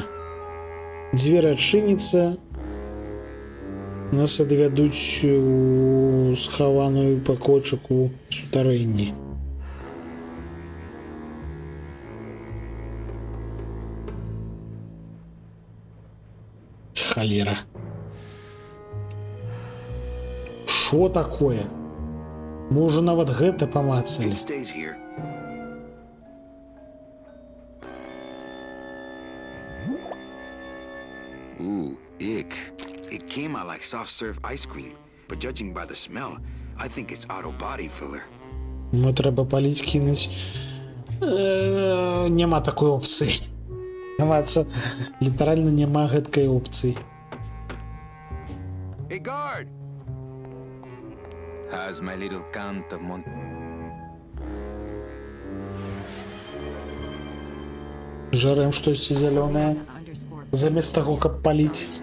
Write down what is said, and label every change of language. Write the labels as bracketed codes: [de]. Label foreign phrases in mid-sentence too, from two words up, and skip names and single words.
[be] Дзверы адчыніцца, нас адвядуць у схаваную пакойчыку сутарэнні. Халера. Шо такое? Мы уже нават гэта памацалі. [en] It stays here. Ooh, ick. It came out like soft serve ice cream, but judging by the smell, I think it's auto body filler. [be] Ну, трэба паліць кінуць. Няма такой опцыі. Літаральна няма гэткай опцыі. [en] Hey, guard! How's my little count-up, Mon... [be] Жарэм штосьці зялёнае, замест таго, каб паліць.